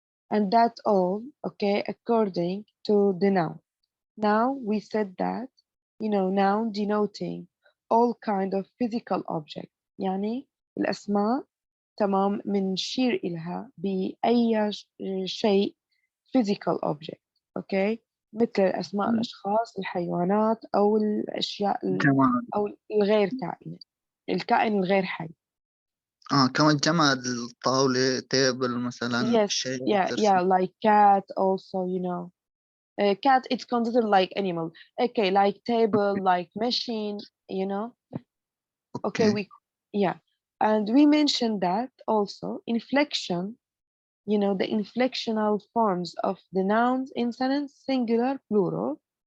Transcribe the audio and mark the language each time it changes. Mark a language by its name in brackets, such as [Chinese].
[English] And that's all, okay, according to the noun. Now we said that, noun denoting all kind of physical object. [Arabic] يعني الأسماء تمام بنشير إلها بأي شيء [English] physical object. okay. [Arabic] مثل أسماء الأشخاص، الحيوانات، أو الأشياء جماد. أو الغير كائنة، الكائن الغير حي. كمان جماد، الطاولة، تيبل مثلا، [English] Yes, [Arabic] شيء، [English] yeah, [Arabic] كرسي. [English] like cat also, cat, it's considered like animal. Okay, like table, like machine, you know. Okay, Okay. yeah. And we mentioned that also inflection, the inflectional forms of the nouns in sentence, singular, plural.